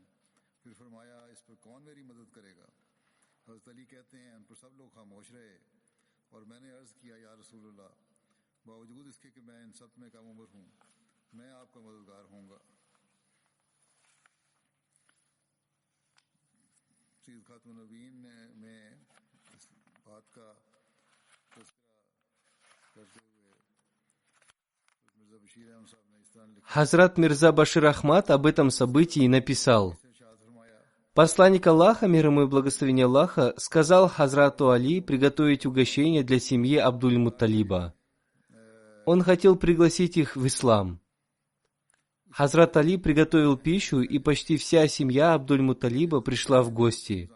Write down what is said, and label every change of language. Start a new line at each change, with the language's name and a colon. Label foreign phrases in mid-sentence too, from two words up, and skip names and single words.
Hindi: फिर फरमाया, इस पर कौन मेरी मदद करेगा? हज़रत अली कहते हैं, उन पर सब लोग खामोश रहे और मैंने अर्ज़ किया,
Arabic: يا رسول الله,
Hindi: बावजूद इसके कि मैं इन सब में कम उम्र हूँ, मैं आपका मददगार होऊंगा। सैयद खातमुन नबीयीन में इस बात का तज़किरा करते हुए मिर्ज़ा बशीर अहमद साहब ने इस तरह लिखा।
Russian: Хазрат Мирза Башир Ахмад об этом событии написал: «Посланник Аллаха, мир ему и благословение Аллаха, сказал Хазрату Али приготовить угощение для семьи Абдуль-Мутталиба. Он хотел пригласить их в ислам. Хазрат Али приготовил пищу, и почти вся семья Абдуль-Мутталиба пришла в гости.